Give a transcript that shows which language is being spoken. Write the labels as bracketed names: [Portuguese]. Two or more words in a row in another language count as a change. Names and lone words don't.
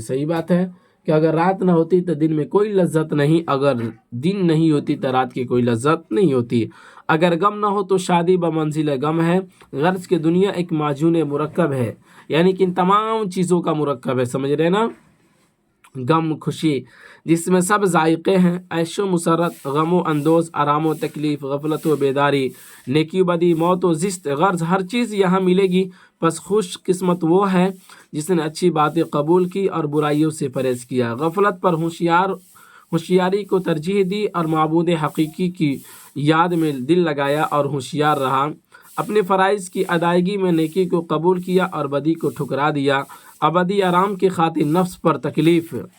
[Urdu] صحیح بات ہے کہ اگر رات نہ ہوتی تو دن میں کوئی لذت نہیں، اگر دن نہیں ہوتی تو رات کی کوئی لذت نہیں ہوتی، اگر غم نہ ہو تو شادی بمنزل غم ہے، غرض کہ دنیا ایک معجون مرکب ہے، یعنی کہ ان تمام چیزوں کا مرکب ہے۔ سمجھ رہے ہیں نا؟ غم خوشی جس میں سب ذائقے ہیں، عیش و مسرت، غم و اندوز، آرام و تکلیف، غفلت و بیداری، نیکی و بدی، موت و زشت، غرض ہر چیز یہاں ملے گی۔ پس خوش قسمت وہ ہے جس نے اچھی باتیں قبول کی اور برائیوں سے پرہیز کیا، غفلت پر ہوشیاری کو ترجیح دی اور معبود حقیقی کی یاد میں دل لگایا اور ہوشیار رہا، اپنے فرائض کی ادائیگی میں نیکی کو قبول کیا اور بدی کو ٹھکرا دیا، ابدی آرام کی خاطر نفس پر تکلیف